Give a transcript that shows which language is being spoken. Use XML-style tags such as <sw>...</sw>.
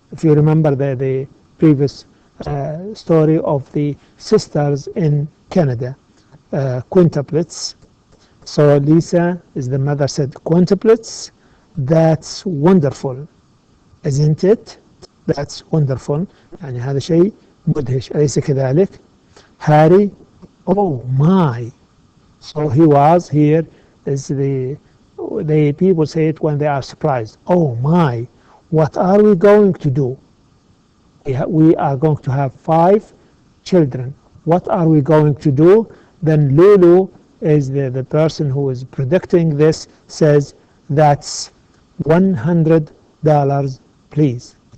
<en>If you remember the previous story of the sisters in Canada, quintuplets. So Lisa, is the mother, said quintuplets. That's wonderful, isn't it? That's wonderful.</en> <ar>يعني هذا شيء مدهش أليس كذلك?</ar> <en>Harry, oh my. So he was here is the people say it when they are surprised. Oh my, what are we going to do? We are going to have 5 children. What are we going to do? Then Lulu is the person who is predicting this, says that's $100, please.</en>